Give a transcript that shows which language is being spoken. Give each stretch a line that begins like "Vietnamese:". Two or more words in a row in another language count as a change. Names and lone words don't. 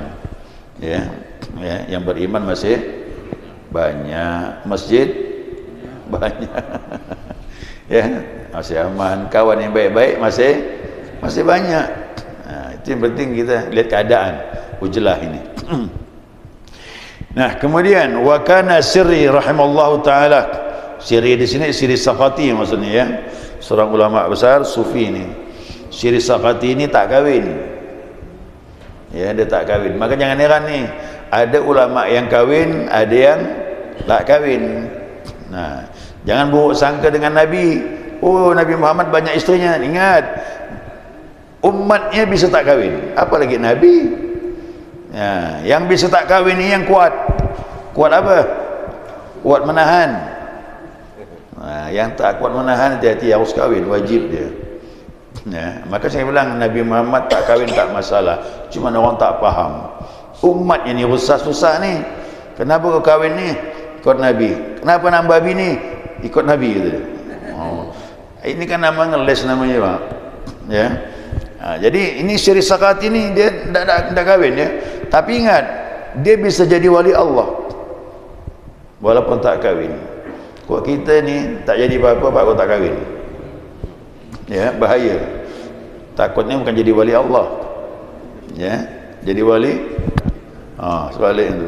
Indonesian: Ya, yang beriman masih banyak, masjid banyak. Ya, masih aman. Kawan yang baik-baik masih banyak. Itu yang penting kita lihat keadaan ujlah ini. Nah, kemudian
Arabic: وكان سري رحمه الله تعالى.
Indonesian: Sirri di sini Sirri Saqati maksudnya ya. Seorang ulama besar sufi ini. Sirri Saqati ini tak kahwin. Ya, dia tak kahwin. Maka jangan heran nih, ada ulama yang kahwin, ada yang tak kahwin. Nah, jangan buruk sangka dengan Nabi. Oh, Nabi Muhammad banyak istrinya. Ingat, umatnya bisa tak kahwin, apalagi Nabi. Ya, yang bisa tak kahwin ini yang kuat. Kuat apa? Kuat menahan. Nah, yang tak kuat menahan hati-hati, harus kahwin, wajib dia. Ya, maka saya bilang Nabi Muhammad tak kahwin tak masalah, cuma orang tak faham. Umat yang ni susah ni. Kenapa kau kahwin ni? Ikut Nabi. Kenapa nambah bini? Ikut Nabi gitu. Oh. Ini kan nama ngeles namanya, Pak. Ya. Jadi ini Sirri Saqati ini dia tidak kahwin ya. Tapi ingat, dia bisa jadi wali Allah walaupun tak kahwin. Kok kita ni tak jadi apa-apa pak kau tak kahwin, ya bahaya. Takutnya bukan jadi wali Allah, ya jadi wali sebalik itu.